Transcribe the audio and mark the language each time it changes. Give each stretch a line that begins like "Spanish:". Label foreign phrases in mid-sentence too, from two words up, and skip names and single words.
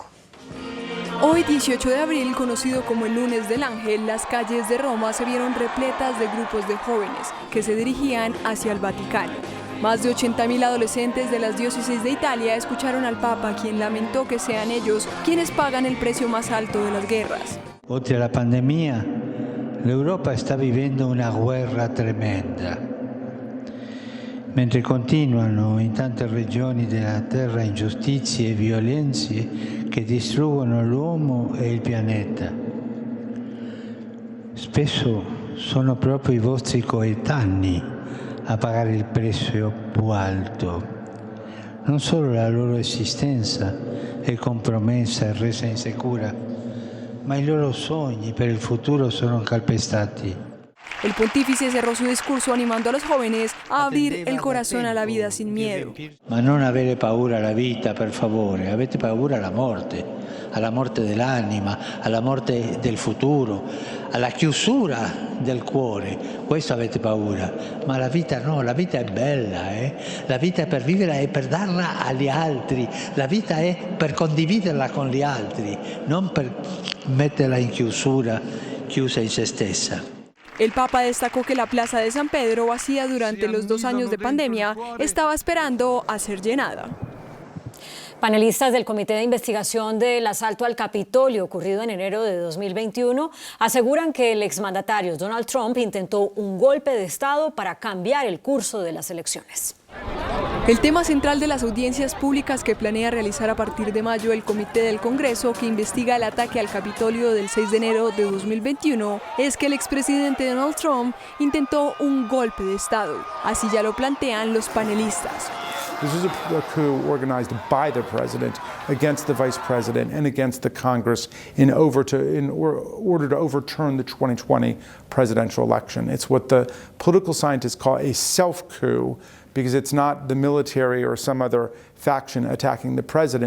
Spanish: Hoy, 18 de abril, conocido como el Lunes del Ángel, las calles de Roma se vieron repletas de grupos de jóvenes que se dirigían hacia el Vaticano. Más de 80.000 adolescentes de las diócesis de Italia escucharon al Papa, quien lamentó que sean ellos quienes pagan el precio más alto de las guerras.
Italian: Oltre alla pandemia, l'Europa sta vivendo una guerra tremenda. Mentre continuano in tante regioni della terra ingiustizie e violenze che distruggono l'uomo e il pianeta. Spesso sono proprio i vostri coetanei a pagare il prezzo più alto. Non solo la loro esistenza è compromessa e resa insicura, ma i loro sogni per il futuro sono calpestati.
Spanish: El pontífice cerró su discurso animando a los jóvenes a abrir el corazón a la vida sin miedo.
Italian: Ma non avere paura alla vita, per favore, avete paura alla morte dell'anima, alla morte del futuro, alla chiusura del cuore. Questo avete paura, ma la vita no, la vita è bella, La vita è per vivere e per darla agli altri, la vita è per condividerla con gli altri, non per metterla in chiusura, chiusa in se stessa.
Spanish: El Papa destacó que la Plaza de San Pedro, vacía durante los 2 años de pandemia, estaba esperando a ser llenada. Panelistas del Comité de Investigación del asalto al Capitolio ocurrido en enero de 2021 aseguran que el exmandatario Donald Trump intentó un golpe de Estado para cambiar el curso de las elecciones. El tema central de las audiencias públicas que planea realizar a partir de mayo el Comité del Congreso que investiga el ataque al Capitolio del 6 de enero de 2021 es que el expresidente Donald Trump intentó un golpe de Estado. Así ya lo plantean los panelistas.
English: This is a coup organized by the president against the vice president and against the Congress in order to overturn the 2020 presidential election. It's what the political scientists call a self-coup, because it's not the military or some other faction attacking the president.